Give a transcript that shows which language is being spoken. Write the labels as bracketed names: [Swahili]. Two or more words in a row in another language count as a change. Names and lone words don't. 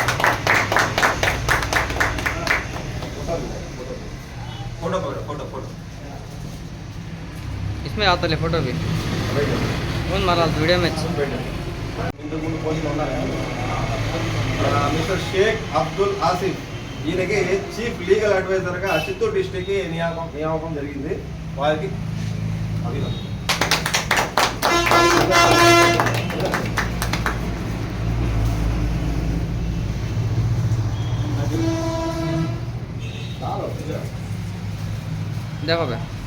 [English] photo photo photo [Hindi] इसमें आता ले फोटो भी कौन मारा वीडियो में [Telugu] ఇంతకుముందు పోలీసులు ఉన్నారు. మిస్టర్ షేక్ అబ్దుల్ ఆసిఫ్ ఈయనకి [English] chief legal [Telugu] అడ్వైజర్గా చిత్తూరు డిస్ట్రిక్ట్కి నియామకం జరిగింది. వారికి [Hindi] देखो बे